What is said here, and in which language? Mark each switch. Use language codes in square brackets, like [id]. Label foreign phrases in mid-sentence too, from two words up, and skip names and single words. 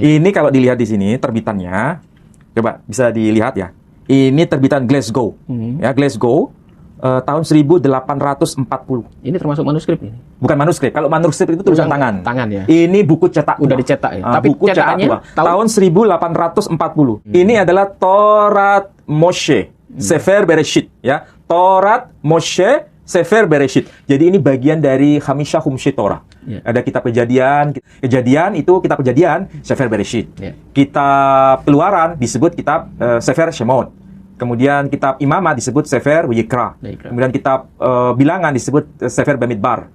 [id] Ini kalau dilihat di sini terbitannya, coba bisa dilihat ya. Ini terbitan Glasgow, ya, Glasgow, tahun 1840. Ini termasuk manuskrip ini? Bukan manuskrip. Kalau manuskrip itu tulisan tangan. Tangan ya. Ini buku cetak. Udah dicetak ya. Tapi buku cetak tua. Tahun 1840. Ini adalah Torat Moshe, Sefer Bereshit, ya. Torat Moshe, Sefer Bereshit. Jadi ini bagian dari Hamisha Humshi Torah. Yeah. Ada kitab Kejadian itu kitab Kejadian, Sefer Bereshit. Yeah. Kitab Keluaran disebut kitab Sefer Shemot. Kemudian kitab Imamah disebut Sefer Wayikra. Kemudian kitab Bilangan disebut Sefer Bamidbar.